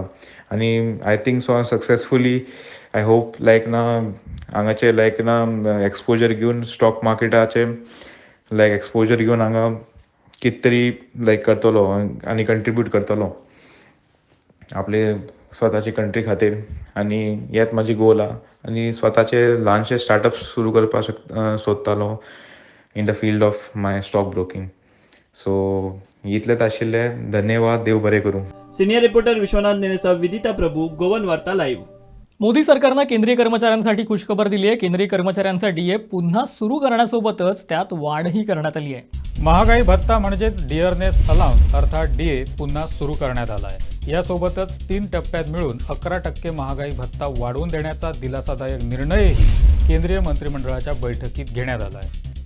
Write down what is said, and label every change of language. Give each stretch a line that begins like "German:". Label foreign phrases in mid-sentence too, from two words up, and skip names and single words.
Konkani: आनी
English: I think so
Konkani: हांव सक्सेसफुली,
English: I hope like
Konkani: ना हांगाचे लायक ना एक्सपोजर घेवन स्टॉक मार्केटाचे लायक एक्सपोजर घेवन हांगा कित तरी लायक करतलो आनी कंट्रिब्यूट करतलो आपले स्वताचे कंट्री खातीर. आनी हेच म्हाजी गोल आहा. आनी स्वताचे ल्हानशे स्टार्टअप सुरू करपाक सोदतालो
English: in the field of my stock broking.
Konkani: सो इतलेंच आशिल्लें. धन्यवाद. देव बरें करूं.
Marathi: सिनियर रिपोर्टर विश्वनाथ नेनेसा, विदिता प्रभू, गोवन वार्ता लाईव्ह. मोदी सरकारनं केंद्रीय कर्मचाऱ्यांसाठी खुशखबर दिली आहे. केंद्रीय कर्मचाऱ्यांचा डीए पुन्हा सुरू करण्यासोबतच त्यात वाढही करण्यात आली आहे. महागाई भत्ता म्हणजेच
English: dearness allowance
Marathi: अर्थात डीए पुन्हा सुरू करण्यात आला आहे. यासोबतच 3 टप्प्यात मिळून 11% महागाई भत्ता वाढवून देण्याचा दिलासादायक निर्णयही केंद्रीय मंत्रिमंडळाच्या बैठकीत घेण्यात आला आहे.